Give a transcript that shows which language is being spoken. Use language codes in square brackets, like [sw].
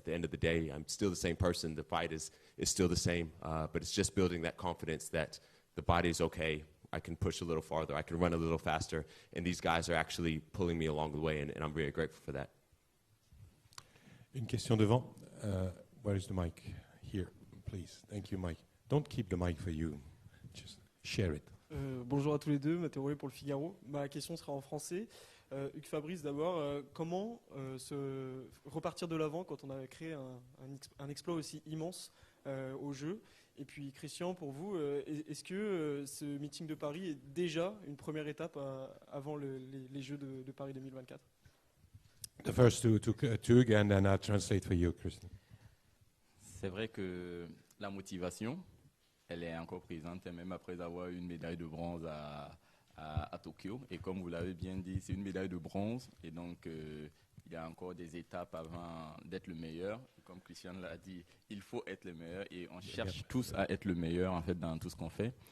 [en] At the end of the day, I'm still the same person. The fight is still the same, but it's just building that confidence that the body is okay. I can push a little farther, I can run a little faster, and these guys are actually pulling me along the way, and I'm very grateful for that. [fr] Une question devant. [en] Where is the mic? Here, please. Thank you, Mike. Don't keep the mic for you. Just share it. [fr] Bonjour à tous les deux, Mathéo pour le Figaro. Ma question sera en français. Hugues Fabrice, d'abord, comment se repartir de l'avant quand on a créé un exploit aussi immense au jeu? Et puis Christian, pour vous, est-ce que ce meeting de Paris est déjà une première étape avant les Jeux de Paris 2024? [en] The first to Hugues, and then I'll translate for you, Christian. [fr] C'est vrai que la motivation, elle est encore présente, même après avoir eu une médaille de bronze à Tokyo. Et comme vous l'avez bien dit, c'est une médaille de bronze. Et donc, il y a encore des étapes avant d'être le meilleur. Et comme Christian l'a dit, il faut être le meilleur. Et on cherche tous à être le meilleur, en fait, dans tout ce qu'on fait.